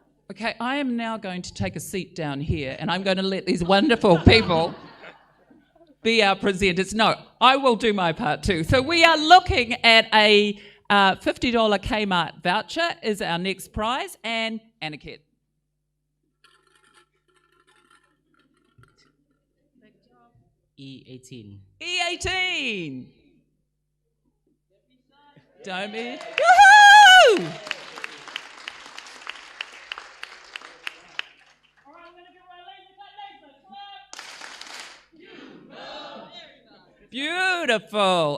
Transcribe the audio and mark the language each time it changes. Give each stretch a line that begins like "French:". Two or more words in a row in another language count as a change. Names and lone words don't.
English: Okay, I am now going to take a seat down here and I'm going to let these wonderful people be our presenters. No, I will do my part too. So we are looking at a $50 Kmart voucher is our next prize, and Aniket. E18. E18. Don't be. Woohoo! Beautiful.